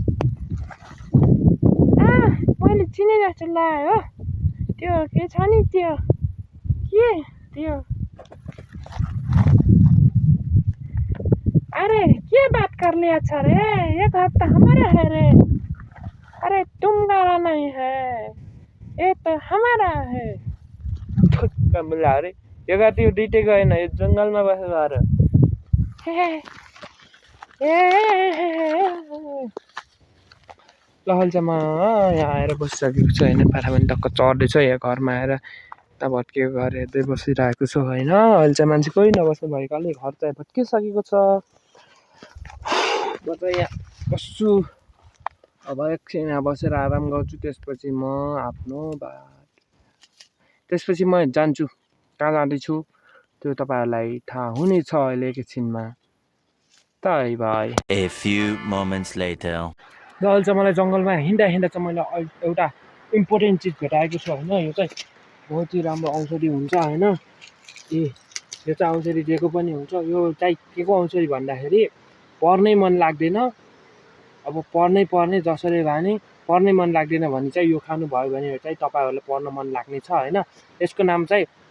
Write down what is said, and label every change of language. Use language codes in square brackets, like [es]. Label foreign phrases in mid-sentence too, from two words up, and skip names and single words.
[ne] मैले चिने जस्तो लाग्यो हो त्यो के छ नि त्यो [hi] अरे के बात कर लिया अच्छा रे ये घर तो हमारा है रे अरे तुम्हारा नहीं है ये तो हमारा है कमला [ne] अरे यो घर त्यो दुइटै गएन यो जङ्गलमा बसेको घर लहलचामा यहाँ आएर बसिसकेको छु होइन पारा पनि टक्क चढ्दैछ यहाँ घरमा आएर यता भत्किएको घर हेर्दै बसिरहेको छु होइन अहिले चाहिँ मान्छे कोही नबस्नु भएकोले घर चाहिँ भत्किसकेको छ म चाहिँ यहाँ बस्छु अब एकछिन यहाँ बसेर आराम गर्छु त्यसपछि म जान्छु कहाँ जाँदैछु त्यो तपाईँहरूलाई थाहा हुनेछ अहिले एकैछिनमा बाई बाई [en] A few moments later. [ne] र अहिले चाहिँ मलाई जङ्गलमा हिँड्दा चाहिँ मैले एउटा इम्पोर्टेन्ट चिज भेटाएको छु होइन यो चाहिँ [hi] बहुत ही [ne] राम्रो औषधि हुन्छ होइन यो चाहिँ औषधि दिएको पनि हुन्छ यो चाहिँ के को औषधि भन्दाखेरि पढ्नै मन लाग्दैन अब पढ्नै जसरी भए नि पढ्नै मन लाग्दैन भने चाहिँ यो खानुभयो भने चाहिँ तपाईँहरूलाई पढ्न मन लाग्ने छ होइन यसको नाम चाहिँ